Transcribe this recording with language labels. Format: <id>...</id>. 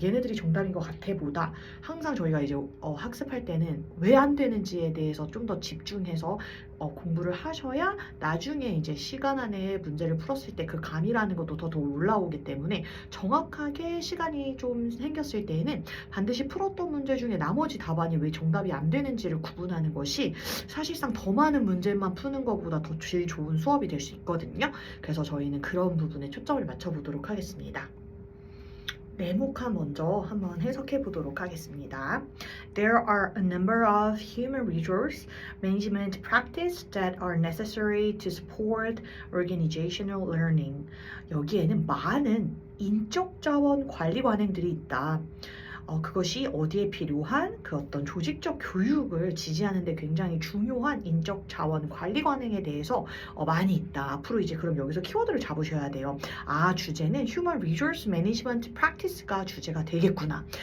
<ko>얘네들이 정답인 것 같아 보다 항상 저희가 이제 학습할 때는 왜 안 되는지에 대해서 좀 더 집중해서 공부를 하셔야 나중에 이제 시간 안에 문제를 풀었을 때 그 감이라는 것도 더 올라오기 때문에 정확하게 시간이 좀 생겼을 때에는 반드시 풀었던 문제 중에 나머지 답안이 왜 정답이 안 되는지를 구분하는 것이 사실상 더 많은 문제만 푸는 것보다 더 제일 좋은 수업이 될 수 있거든요. 그래서 저희는 그런 부분에 초점을 맞춰보도록 하겠습니다. 네모칸 먼저 한번 해석해 보도록 하겠습니다.</ko> <en>There are a number of human resource management practices that are necessary to support organizational learning.</en> <ko>여기에는 많은 인적 자원 관리 관행들이 있다. 그것이 어디에 필요한 그 어떤 조직적 교육을 지지하는 데 굉장히 중요한 인적 자원 관리 관행에 대해서 많이 있다. 앞으로 이제 그럼 여기서 키워드를 잡으셔야 돼요. 주제는 Human Resource Management Practice가 주제가 되겠구나.</ko>